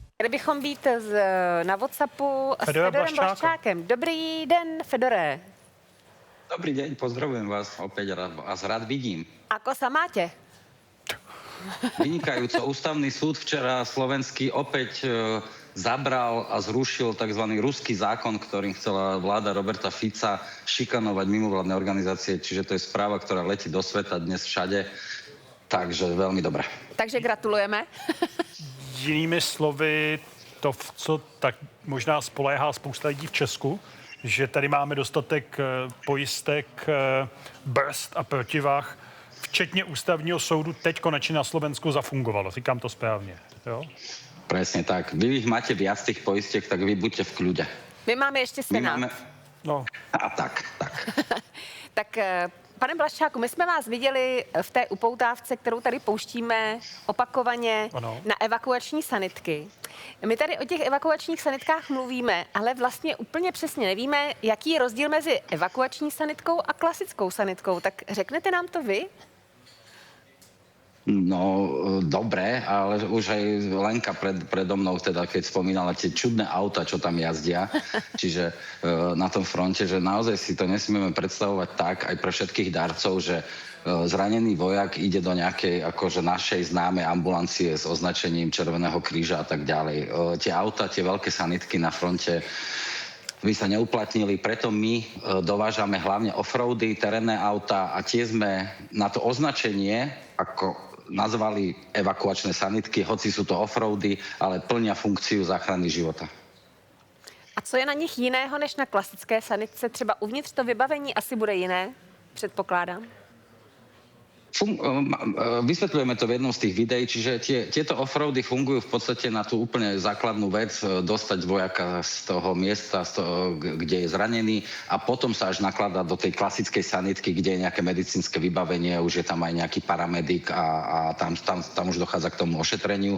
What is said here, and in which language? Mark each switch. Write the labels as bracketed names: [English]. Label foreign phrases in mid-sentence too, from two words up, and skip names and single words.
[Czech] bychom být na WhatsAppu s Fedorem Blaščákem. Dobrý den, Fedore. [Slovak] Dobrý deň, pozdravujem vás, opäť vás rád vidím. Ako sa máte? Vynikajúco. Ústavný súd včera slovenský opäť zabral a zrušil tzv. Ruský zákon, ktorým chcela vláda Roberta Fica šikanovať mimovládne organizácie, čiže to je správa, ktorá letí do sveta dnes všade, takže veľmi dobré. Takže gratulujeme. [Czech] Jinými slovy, to, v co tak možná spoléhá spousta lidí v Česku, že tady máme dostatek pojistek, brzd a protivah, včetně ústavního soudu, teď konečně na Slovensku zafungovalo. Říkám to správně, jo? [Slovak] Presne tak. Vy ich máte viac tých poistiek, tak vy buďte v kľude. [Czech] My máme ještě Senát. No. A tak. Tak, pane Blaščáku, my jsme vás viděli v té upoutávce, kterou tady pouštíme opakovaně na evakuační sanitky. My tady o těch evakuačních sanitkách mluvíme, ale vlastně úplně přesně nevíme, jaký je rozdíl mezi evakuační sanitkou a klasickou sanitkou. Tak řeknete nám to vy? No, [Slovak] dobre, ale už aj Lenka predo mnou, teda keď spomínala tie čudné auta, čo tam jazdia, čiže na tom fronte, že naozaj si to nesmieme predstavovať tak aj pre všetkých darcov, že zranený vojak ide do nejakej akože našej známej ambulancie s označením Červeného kríža a tak ďalej. Tie auta, tie veľké sanitky na fronte by sa neuplatnili, preto my dovážame hlavne offroady, terénne auta a tie sme na to označenie, ako nazvali evakuačné sanitky, hoci sú to offroady, ale plnia funkciu záchrany života. [Czech] A co je na nich jiného než na klasické sanitce? Třeba uvnitř to vybavení asi bude jiné, předpokládám. [Slovak] Vysvetľujeme to v jednom z tých videí, čiže tieto offroady fungujú v podstate na tú úplne základnú vec, dostať vojaka z toho miesta, kde je zranený a potom sa až nakladá do tej klasickej sanitky, kde je nejaké medicínske vybavenie, už je tam aj nejaký paramedik a tam už dochádza k tomu ošetreniu.